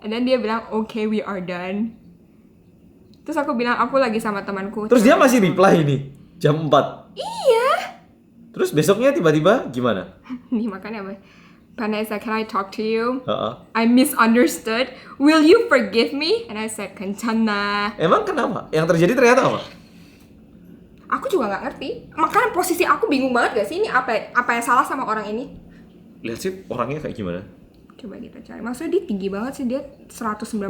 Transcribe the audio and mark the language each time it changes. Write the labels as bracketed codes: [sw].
[en] And then [id] dia bilang, [en] okay, we are done. [id] Terus aku bilang, aku lagi sama temanku. Terus dia masih reply ini jam 4. Iya. Terus besoknya tiba-tiba gimana? Nih makanya apa? [en] Vanessa, can I talk to you? I misunderstood. Will you forgive me? And I said, [ko] 괜찮아. [id] Emang kenapa? Yang terjadi ternyata apa? Aku juga nggak ngerti. Makanya posisi aku bingung banget gak sih? Ini apa yang salah sama orang ini? Lihat sih orangnya kayak gimana? Coba kita cari. Maksudnya dia tinggi banget sih, dia 190.